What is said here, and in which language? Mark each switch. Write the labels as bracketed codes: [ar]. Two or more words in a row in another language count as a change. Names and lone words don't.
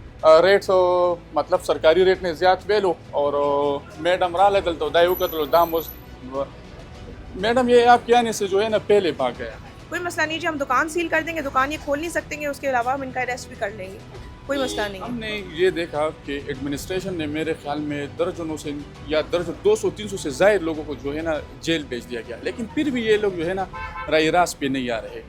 [ps] ریټ مطلب سرکاري ریټ نه زیات ویلو اور میڈم راله دلته دا یې وکتلو دام اوس میڈم [ur] یہ آپ کیا سے جو ہے نا پہلے بھاگ گیا کوئی مسئلہ نہیں جی، ہم دکان سیل کر دیں گے، دکان یہ کھول نہیں سکتے، اس کے علاوہ ہم ان کا اریسٹ بھی کر لیں گے، کوئی مسئلہ نہیں ہے. ہم نے یہ دیکھا کہ ایڈمنسٹریشن نے میرے خیال میں درجنوں سے یا درجن 200-300 سے زائد لوگوں کو جو ہے نا جیل بھیج دیا گیا، لیکن پھر بھی یہ لوگ جو ہے نا راہ راست پہ نہیں آ رہے.